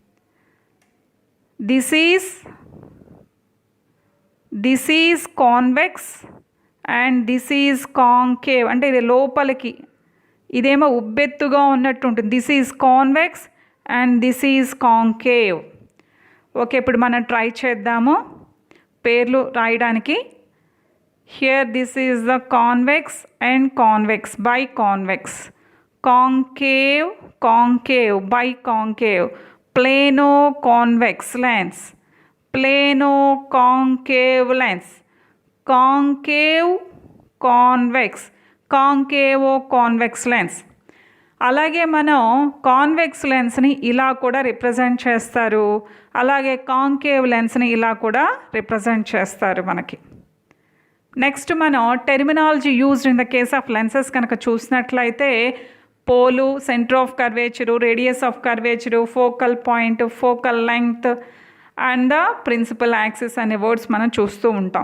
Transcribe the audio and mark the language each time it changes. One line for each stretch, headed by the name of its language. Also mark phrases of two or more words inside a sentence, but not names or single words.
English: this is convex and this is concave,
Telugu: అంటే ఇది లోపలికి, ఇదేమో ఉబ్బెత్తుగా ఉన్నట్టు ఉంటుంది.
English: this is convex and this is concave.
Telugu: ఓకే, ఇప్పుడు మనం ట్రై చేద్దాము పేర్లు రాయడానికి.
English: here this is the convex and convex by convex, concave concave by concave, plano convex lens, plano concave lens, concave convex, concavo convex lens.
Telugu: అలాగే మనం
English: convex lens
Telugu: ఇలా కూడా రిప్రజెంట్ చేస్తారు, అలాగే
English: concave lens
Telugu: ఇలా కూడా రిప్రజెంట్ చేస్తారు మనకి.
English: next మనం terminology used in the case of lenses
Telugu: కనుక చూసినట్లయితే
English: pole, center of curvature, radius of curvature, focal point, focal length and the principal axis
Telugu: అనే వర్డ్స్ మనం చూస్తూ ఉంటాం.